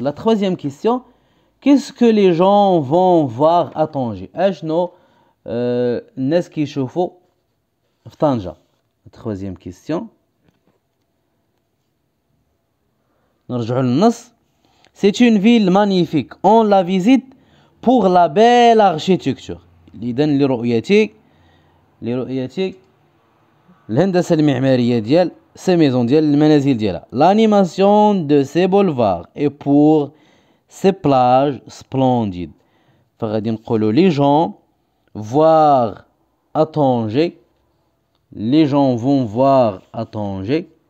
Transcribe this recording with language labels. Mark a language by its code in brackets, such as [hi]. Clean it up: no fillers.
[fr] La troisième question, qu'est-ce que les gens vont voir à Tanger؟ [ar] أشنو الناس كيشوفوا في طنجة؟ [fr] La troisième question. [ar] نرجعوا للنص. [fr] C'est une ville magnifique. On la visite pour la belle architecture. [ar] إذن لرؤية الهندسة المعمارية ديال [fr] ces maisons [ar] ديال المنازل ديالها. [fr] L'animation de ces boulevards et pour ces plages splendides. [ar] فغادي نقولوا [fr] les gens voir à Tanger. Les gens vont voir à Tanger.